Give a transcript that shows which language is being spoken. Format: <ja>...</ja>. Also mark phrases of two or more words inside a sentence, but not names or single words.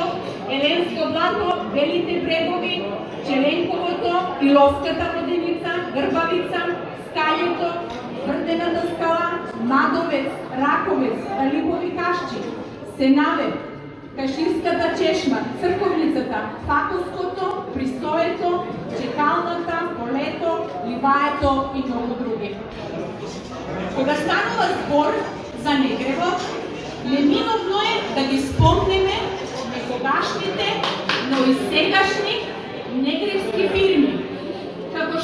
<mk>Еленско блато, Белите брегови, Челенковото, Иловската воденица, Грбавица, Скајето, Врдената скала, Мадовец, Раковец, Алипови кашчи, Сенаве, Каширската чешма, Црковницата, Фатовското, Пристоето, Чекалната, Полето, Ливаето и многу други. Кога станува збор за Негрево, неминовно е да ги спомнеме некогашните, но и сегашни негревски фирми, како</mk>